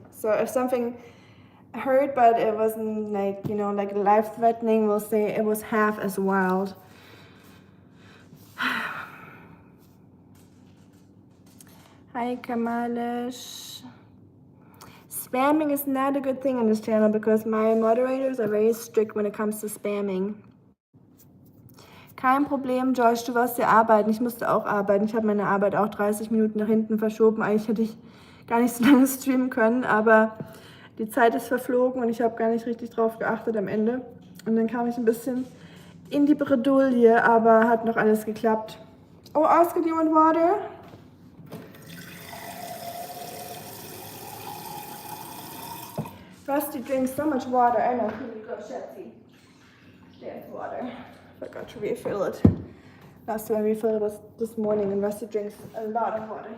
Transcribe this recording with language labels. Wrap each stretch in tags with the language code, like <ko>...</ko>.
<en>So if something hurt, but it wasn't like, like life-threatening, we'll say it was half as wild. Hi, Kamalish. Spamming is not a good thing on this channel because my moderators are very strict when it comes to spamming.</en> <de>Kein Problem, Josh, du warst ja arbeiten. Ich musste auch arbeiten. Ich habe meine Arbeit auch 30 Minuten nach hinten verschoben. Eigentlich hätte ich gar nicht so lange streamen können, aber die Zeit ist verflogen und ich habe gar nicht richtig drauf geachtet am Ende. Und dann kam ich ein bisschen in die Bredouille, aber hat noch alles geklappt.</de> <en>Oh, Oscar, do you want water? Rusty drinks so much water. I know, here we go, Shetty. There's water. Forgot to refill it. Last time I refilled it was this morning, and Rusty drinks a lot of water.</en>